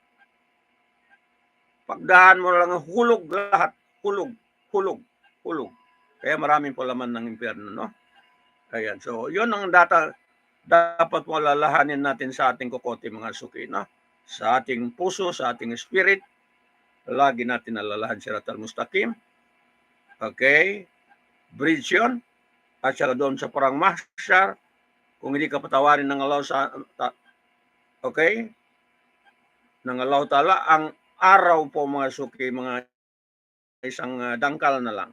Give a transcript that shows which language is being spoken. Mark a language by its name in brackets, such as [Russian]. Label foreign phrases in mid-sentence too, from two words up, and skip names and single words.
[Filipino] Pagdahan mo lang, hulog lahat. Hulog. Kaya maraming po laman ng impyerno, no? Ayan. So, yun ang dapat po alalahanin natin sa ating kokote, mga suki, no? Sa ating puso, sa ating spirit, lagi natin alalahan Sirat al-Mustaqim. Okay? Bridge yun. At saka doon sa Parang Mahsyar, kung hindi ka patawarin ng Allah okay? Ng Allah Ta'ala, ang araw po, mga suki, mga isang dangkal na lang.